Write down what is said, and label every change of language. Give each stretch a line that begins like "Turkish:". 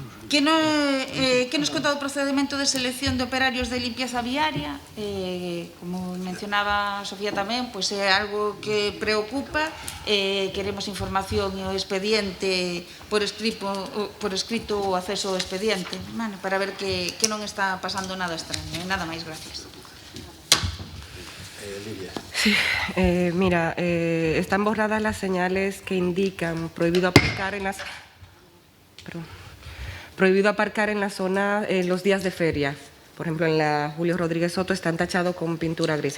Galician: Que nos conta do procedimento de selección de operarios de limpieza viaria? Como mencionaba Sofía tamén, pois é algo que preocupa, queremos información e o expediente por escrito o acceso ao expediente, para ver que non está pasando nada extraño. Nada máis, gracias. Lidia.
Spanish: Sí, mira, están borradas las señales que indican prohibido aparcar en las... Prohibido aparcar en la zona los días de feria. Por ejemplo, en la Julio Rodríguez Soto están tachados con pintura gris.